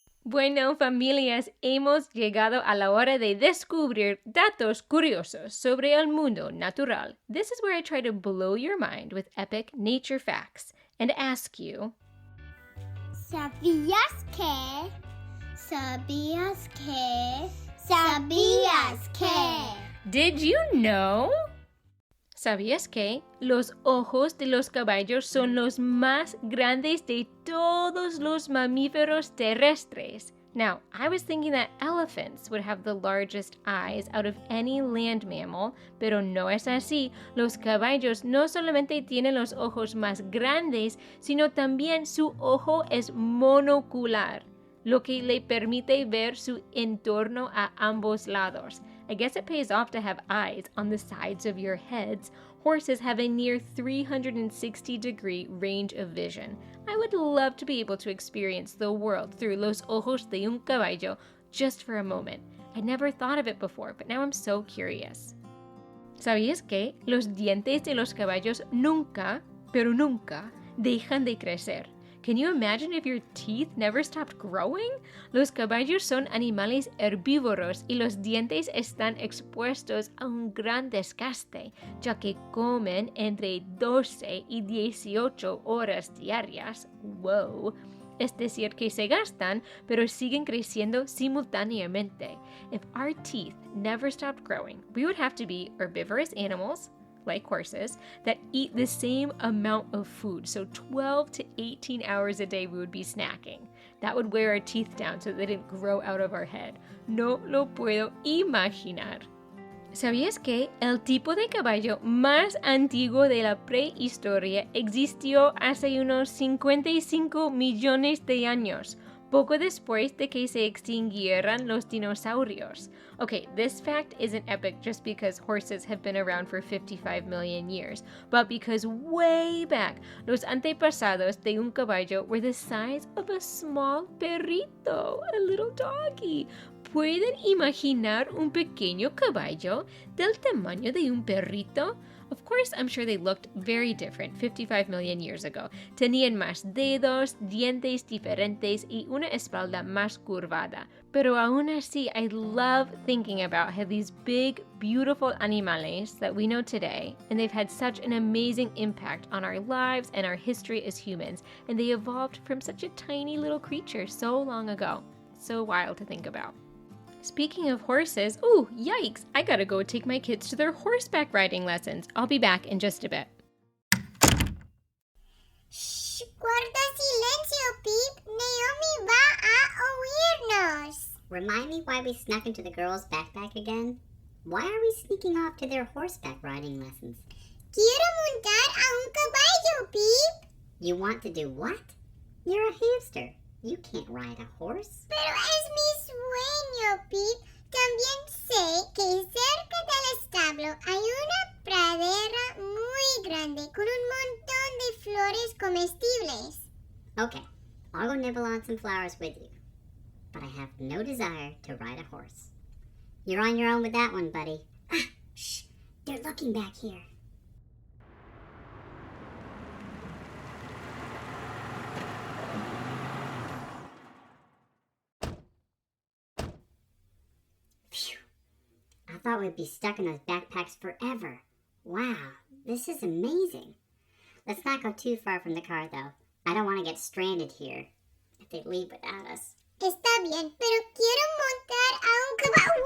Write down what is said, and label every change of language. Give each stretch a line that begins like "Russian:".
Spanish: Bueno, familias, hemos llegado a la hora de descubrir datos curiosos sobre el mundo natural.
English: This is where I try to blow your mind with epic nature facts and ask you,
Spanish: ¿Sabías que? ¿Sabías que? ¿Sabías que?
English: Did you know?
Spanish: ¿Sabías que los ojos de los caballos son los más grandes de todos los mamíferos terrestres?
English: Now, I was thinking that elephants would have the largest eyes out of any land mammal,
Spanish: pero no es así. Los caballos no solamente tienen los ojos más grandes, sino también su ojo es monocular, lo que le permite ver su entorno a ambos lados.
English: I guess it pays off to have eyes on the sides of your heads. Horses have a near 360-degree range of vision. I would love to be able to experience the world through
Spanish: los ojos de un caballo
English: just for a moment. I never thought of it before, but now I'm so curious.
Spanish: ¿Sabías que los dientes de los caballos nunca, pero nunca, dejan de crecer?
English: Can you imagine if your teeth never stopped growing?
Spanish: Los caballos son animales herbívoros y los dientes están expuestos a un gran desgaste, ya que comen entre 12 y 18 horas diarias.
English: Wow.
Spanish: Es decir, que se gastan, pero siguen creciendo simultáneamente.
English: If our teeth never stopped growing, we would have to be herbivorous animals, like horses, that eat the same amount of food. So 12 to 18 hours a day we would be snacking. That would wear our teeth down so they didn't grow out of our head.
Spanish: No lo puedo imaginar. ¿Sabías que el tipo de caballo más antiguo de la prehistoria existió hace unos 55 millones de años? Poco después de que se extinguieran los dinosaurios.
English: Okay, this fact isn't epic just because horses have been around for 55 million years, but because way back,
Spanish: los antepasados de un caballo
English: were the size of a small perrito, a little doggy.
Spanish: ¿Pueden imaginar un pequeño caballo del tamaño de un perrito?
English: Of course, I'm sure they looked very different 55 million years ago.
Spanish: Tenían más dedos, dientes diferentes y una espalda más curvada. Pero aún así,
English: I love thinking about how these big, beautiful animales that we know today, and they've had such an amazing impact on our lives and our history as humans, and they evolved from such a tiny little creature so long ago. So wild to think about. Speaking of horses, ooh, yikes, I gotta go take my kids to their horseback riding lessons. I'll be back in just a bit.
Spanish: Shh, guarda silencio, Pip. Naomi va a oírnos.
English: Remind me why we snuck into the girls' backpack again? Why are we sneaking off to their horseback riding lessons?
Spanish: Quiero montar a un caballo, Pip.
English: You want to do what? You're a hamster. You can't ride a horse.
Spanish: Pero es mi sueño, Pip. También sé que cerca del establo hay una pradera muy grande con un montón de flores comestibles.
English: Okay, I'll go nibble on some flowers with you. But I have no desire to ride a horse. You're on your own with that one, buddy. Ah, shh, they're looking back here. I thought we'd be stuck in those backpacks forever. Wow, this is amazing. Let's not go too far from the car, though. I don't want to get stranded here if they leave without us.
Spanish: Está bien, pero quiero montar a un caballo.